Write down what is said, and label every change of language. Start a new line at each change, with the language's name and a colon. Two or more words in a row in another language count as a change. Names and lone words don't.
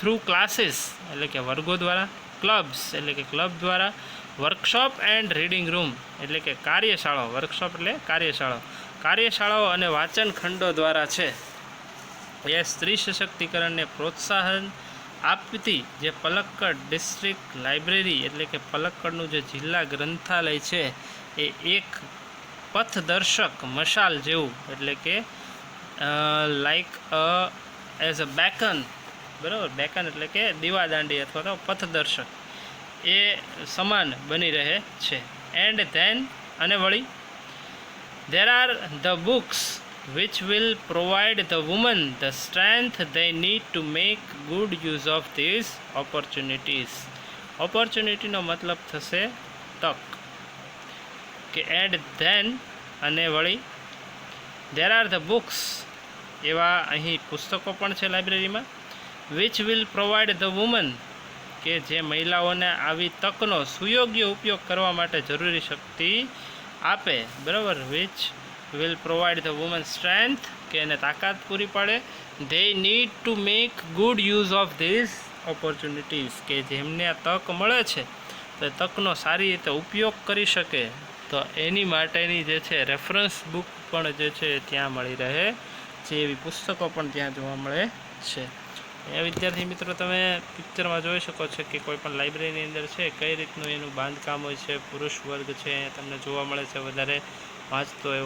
English: through classes
Gujarati: એટલે કે વર્ગો દ્વારા, ક્લબ્સ એટલે કે ક્લબ દ્વારા,
English: workshop and reading room
Gujarati: એટલે કે કાર્યશાળાઓ, વર્કશોપ એટલે કાર્યશાળાઓ અને વાંચન ખંડો દ્વારા છે એ સ્ત્રી સશક્તિકરણને પ્રોત્સાહન આપતી જે પલક્કડ
English: district library
Gujarati: એટલે કે પલક્કડનું જે જિલ્લા ગ્રંથાલય છે એ એક પથદર્શક મશાલ જેવું એટલે કે
English: like as a beacon,
Gujarati: બરાબર, બેકન એટલે કે દીવાદાંડી અથવા તો પથદર્શક એ સમાન બની રહે છે.
English: and then
Gujarati: અને વળી
English: there are the books which will provide the women the strength they need to make good use of these opportunities.
Gujarati: opportunity નો મતલબ થશે તક કે
English: and then
Gujarati: અને વળી
English: there are the books
Gujarati: એવા અહીં પુસ્તકો પણ છે લાઇબ્રેરીમાં
English: which will provide the women
Gujarati: કે જે મહિલાઓને આવી તકનો સુયોગ્ય ઉપયોગ કરવા માટે જરૂરી શક્તિ આપે, બરાબર.
English: which will provide the woman strength
Gujarati: કે એને તાકાત પૂરી પાડે.
English: they need to make good use of these opportunities
Gujarati: કે જેમને આ તક મળે છે તો એ તકનો સારી રીતે ઉપયોગ કરી શકે, તો એની માટેની જે છે
English: reference book
Gujarati: પણ જે છે ત્યાં મળી રહે છે, એવી પુસ્તકો પણ ત્યાં જોવા મળે છે. એ વિદ્યાર્થી મિત્રો તમે પિક્ચરમાં જોઈ શકો છો કે કોઈ પણ લાઇબ્રેરીની અંદર છે કઈ રીતનું એનું બાંધકામ હોય છે, પુરુષ વર્ગ છે તમને જોવા મળે છે વધારે વાંચતો એવો.